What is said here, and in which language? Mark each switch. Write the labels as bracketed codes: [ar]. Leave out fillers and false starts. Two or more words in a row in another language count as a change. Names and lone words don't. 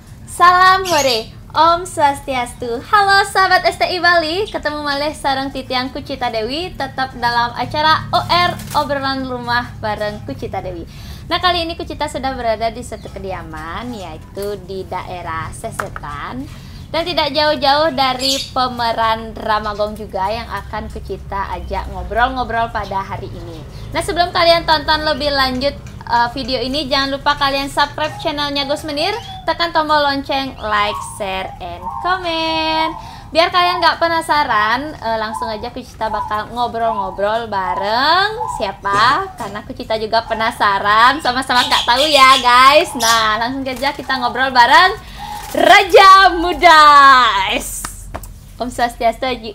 [id] Salam hore, [ban] Om Swastiastu. [id] Halo sahabat STI Bali, ketemu [ban] malih sareng Titiang [id] Kucita Dewi, tetap dalam acara OR Obrolan Rumah bareng Kucita Dewi. Nah, kali ini Kucita sudah berada di suatu kediaman, yaitu di daerah Sesetan, dan tidak jauh-jauh dari pemeran drama gong juga yang akan Kucita ajak ngobrol-ngobrol pada hari ini. Nah, sebelum kalian tonton lebih lanjut video ini, jangan lupa kalian subscribe channelnya Gus Menir, tekan tombol lonceng, [en] like, share, and comment. [id] Biar kalian gak penasaran, langsung aja Kucita bakal ngobrol-ngobrol bareng siapa, karena Kucita juga penasaran, sama-sama gak tahu ya guys. Nah, langsung aja kita ngobrol bareng Raja Muda. [ban] Om Swastiastu, Haji.